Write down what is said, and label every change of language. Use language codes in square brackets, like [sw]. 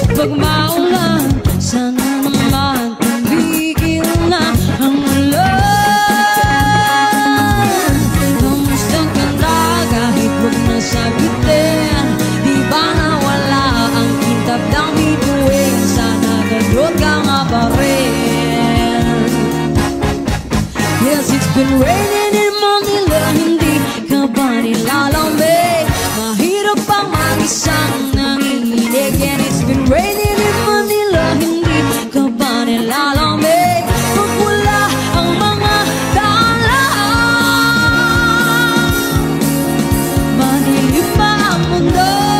[tl] Pag maulan, sana naman tumigil na ang ulan. Kamusta ka na kahit huwag na sagutin? Di ba nawala ang kintab ng bituin? Sana gano'n ka nga pa rin. [en] Yes, it's been raining in Manila, [tl] hindi ka ba nilalamig? Mahirap pang mag-isang nanginginig. [en] And it's been raining in Manila, [tl] hindi ka ba nilalamig? Pag wala ang mga daan, madilim pa ang mundo.